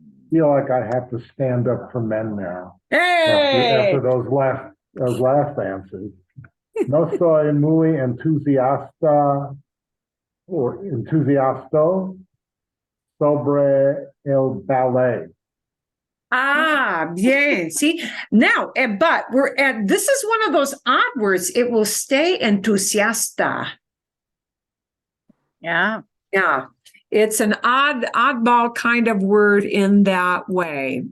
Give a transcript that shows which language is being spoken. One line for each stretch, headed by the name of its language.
English: Feel like I have to stand up for men now Hey! after those last answers.
Spanish: No soy muy entusiasta or entusiasto sobre el ballet. Bien.
English: See, now, but this is one of those odd words. It will stay entusiasta. Yeah. Yeah. It's an oddball kind of word in that way.